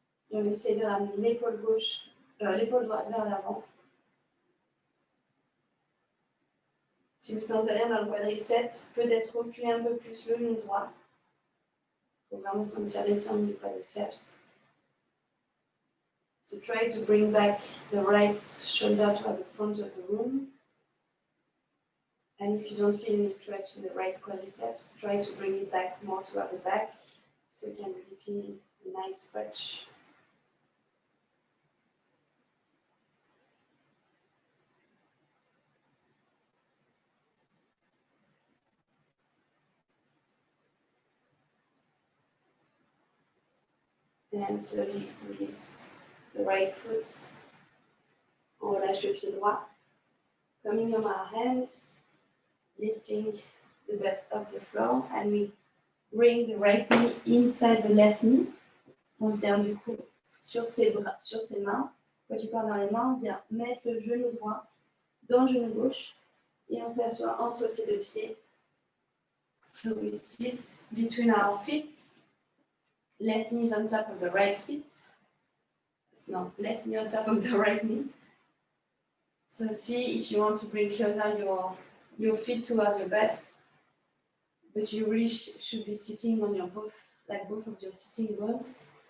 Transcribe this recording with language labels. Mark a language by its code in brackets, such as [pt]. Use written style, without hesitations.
[fr] Et on essaie de ramener l'épaule droite vers l'avant. Si vous sentez rien dans le quadriceps, peut-être reculer un peu plus le genou droit. Il faut vraiment sentir l'étirement du quadriceps. [en] So try to bring back the right shoulder toward the front of the room. And if you don't feel any stretch in the right quadriceps, try to bring it back more toward the back so you can really feel a nice stretch. And slowly release the right foot. [fr] On relâche le pied droit. [en] Coming on our hands, lifting the butt off the floor, and we bring the right knee inside the left knee. [fr] On vient du coup sur ses mains. Quand tu pars dans les mains, on vient mettre le genou droit dans le genou gauche et on s'assoit entre ces deux pieds. [en] So we sit between our feet. Left knee is on top of the right feet. No, left knee on top of the right knee. So see if you want to bring closer your feet towards your butt, but you really should be sitting on your both of your sitting bones.